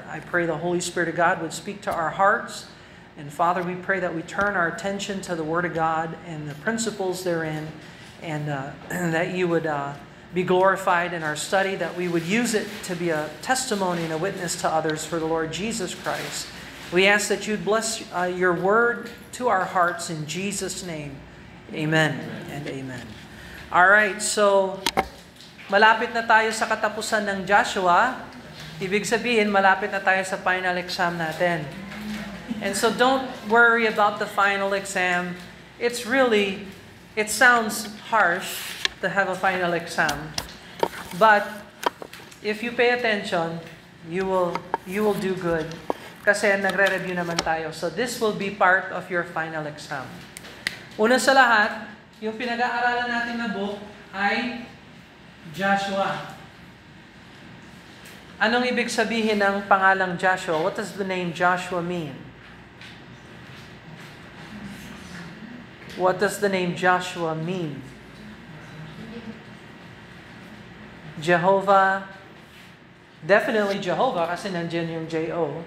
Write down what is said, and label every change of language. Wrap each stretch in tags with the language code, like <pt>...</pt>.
<en>I pray the Holy Spirit of God would speak to our hearts. And Father, we pray that we turn our attention to the Word of God and the principles therein, and that you would be glorified in our study, that we would use it to be a testimony and a witness to others for the Lord Jesus Christ. We ask that you'd bless your word to our hearts in Jesus' name. Amen and amen. All right, so</en> <tl>malapit na tayo sa katapusan ng Joshua. Ibig sabihin, malapit na tayo sa final exam natin.</tl> <en>And so don't worry about the final exam. It sounds harsh to have a final exam, but if you pay attention, you will do good.</en> <tl>Kasi nagre-review naman tayo.</tl> <en>So this will be part of your final exam.</en> <tl>Una sa lahat, yung pinag-aaralan natin na book ay Joshua. Anong ibig sabihin ng pangalang Joshua?</tl> <en>What does the name Joshua mean? What does the name Joshua mean?</en> <tl>Jehovah,</tl> <en>definitely</en> <tl>Jehovah, kasi nandiyan yung J-O.</tl>